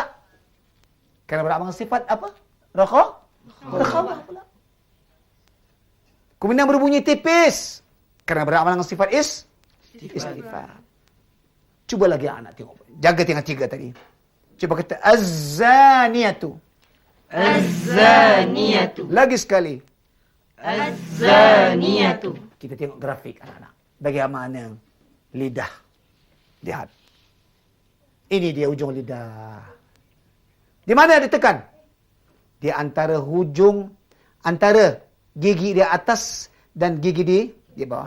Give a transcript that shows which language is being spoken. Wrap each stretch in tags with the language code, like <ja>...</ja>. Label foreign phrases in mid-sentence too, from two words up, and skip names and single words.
<ms>Kerana beramal dengan sifat apa? Rakhawah pula. Kemudian berbunyi tipis. Kerana beramal dengan sifat istifham. Cuba lagi anak tengok. Jaga tinggal 3 tadi. Cuba kata az-zaniyatu. Az-zaniyatu. Lagi sekali. Az-zaniyatu. Kita tengok grafik anak-anak. Bagaimana lidah. Lihat. Ini dia hujung lidah. Di mana ditekan? Di antara hujung, antara gigi di atas dan gigi di bawah.</ms>